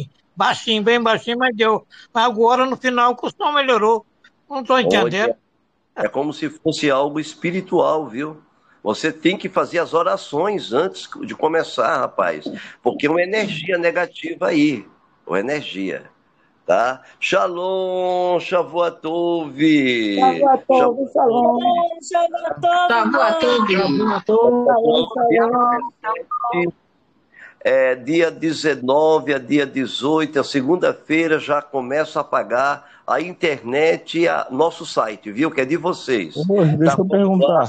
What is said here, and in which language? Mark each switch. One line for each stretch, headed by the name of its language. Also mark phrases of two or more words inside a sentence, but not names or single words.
Portuguese: Baixinho, bem baixinho, mas deu. Mas agora no final que o som melhorou. Não estou entendendo. É como se fosse algo espiritual, viu? Você tem que fazer as orações antes de começar, rapaz. Porque é uma energia negativa aí. Uma energia. Tá?
Hebrew: שלום, שבוע טוב. שבוע טוב, שלום.
Portuguese: Dia 19 a dia 18, a segunda-feira, já começo a pagar a internet e nosso site, viu? Que é de vocês. Deixa eu perguntar.